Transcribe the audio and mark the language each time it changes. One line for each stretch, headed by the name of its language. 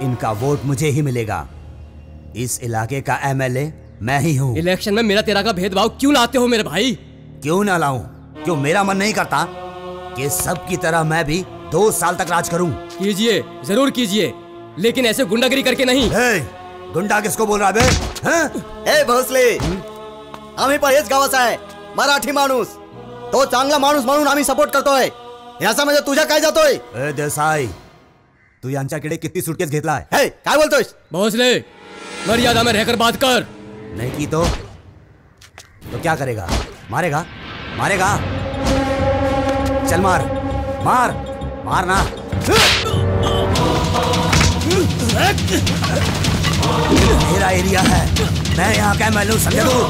Hindi: इनका वोट मुझे ही मिलेगा। इस इलाके का MLA मैं ही हूँ। इलेक्शन में मेरा तेरा का भेदभाव क्यों लाते हो मेरे भाई? क्यों ना लाऊं? क्यों मेरा मन नहीं करता कि सब की तरह मैं भी 2 साल तक राज करूं? कीजिए, जरूर कीजिए, लेकिन ऐसे गुंडागिरी करके नहीं। गुंडा किसको बोल रहा बे?
Marathi: ए भोसले, आम्ही पहेच गावाचा आहे, मराठी माणूस। तो चांगला माणूस म्हणून आम्ही सपोर्ट करतोय। याचा म्हणजे तुझ्या काय जातोय? ए देसाई, तू यांच्याकडे किती सुटकेस घेतलाय? काय बोलतोयस?
Hindi: भोसले, मर्यादा में रहकर बात कर। नहीं की तो क्या करेगा? मारेगा? मारेगा? चल मार, मार, मारना। मेरा एरिया है, मैं यहाँ का MLA हूँ, समझे तू?